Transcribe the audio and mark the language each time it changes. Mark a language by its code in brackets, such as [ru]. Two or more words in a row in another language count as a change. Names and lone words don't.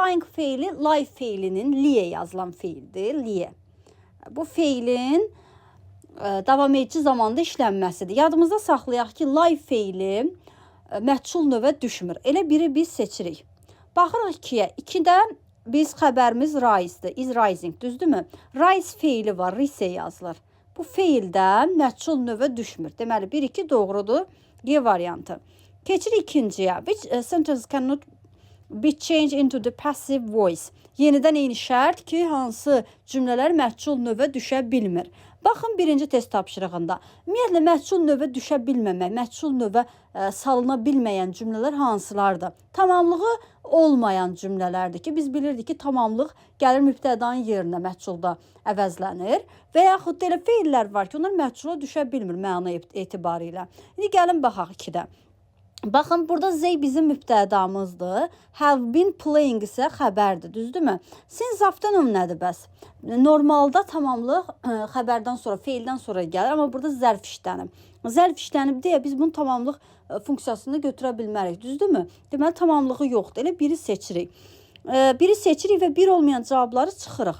[az] Lying feili, lie feilinin liye yazılan feildir. Liye. Bu feilin davam edici zamanda işlənməsidir. Yadımızda saxlayaq ki, lie feili məchul növə düşmür. Elə biri biz seçirik. Baxırıq 2-yə. 2-də biz xəbərimiz rise-dir. [en] Is rising, [az] düzdürmü? Rise feili var, rise yazılır. Bu feildə məchul növə düşmür. Deməli, 1-2 doğrudur. Y variantı. Keçirik ikinciyə. [en] Which sentence cannot be changed into the passive voice. [az] Yenidən eyni şərt ki, hansı cümlələr məchul növə düşə bilmir. Baxın birinci test tapşırığında. Ümumiyyətlə, məchul növə düşə bilməmək, məchul növə salına bilməyən cümlələr hansılardır? Tamamlığı olmayan cümlələrdir ki, biz bilirdik ki, tamamlıq gəlir mübtədanın yerinə məchulda əvəzlənir. Və yaxud da elə feillər var ki, onlar məchula düşə bilmir məna etibarilə. İndi gəlin baxaq 2-də. Baxın, burada Z bizim mübtədamızdır. [en] Have been playing [az] isə xəbərdir, düzdürmü? [en] Since afternoon [az] nədir bəs? Normalda tamamlıq xəbərdən sonra, feildən sonra gəlir, amma burada zərf işlənib. Zərf işlənib deyə biz bunu tamamlıq funksiyasını götürə bilmərik, düzdürmü? Deməli, tamamlığı yoxdur. Elə biri seçirik. Biri seçirik və bir olmayan cavabları çıxırıq.